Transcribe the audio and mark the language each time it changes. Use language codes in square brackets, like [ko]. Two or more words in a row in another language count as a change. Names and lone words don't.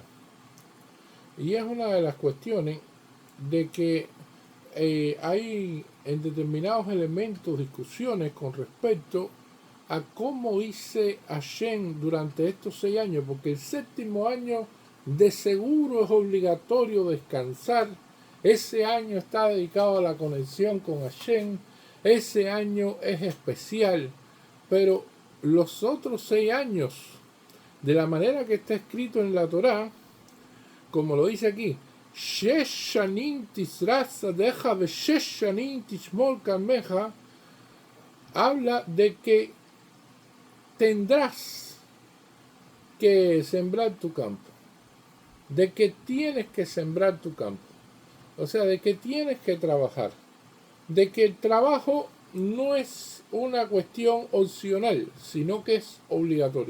[es] Y es una de las cuestiones de que hay en determinados elementos discusiones con respecto a cómo hice Hashem durante estos 6 años, porque el 7º año de seguro es obligatorio descansar. Ese año está dedicado a la conexión con Hashem. Ese año es especial. Pero los otros 6 años, de la manera que está escrito en la Torá, como lo dice aquí, 6 [he] שנים תזרע שדך ו6 שנים תזמור כרמך, [es] habla de que tendrás que sembrar tu campo. De que tienes que sembrar tu campo, o sea, de que tienes que trabajar, de que el trabajo no es una cuestión opcional, sino que es obligatorio.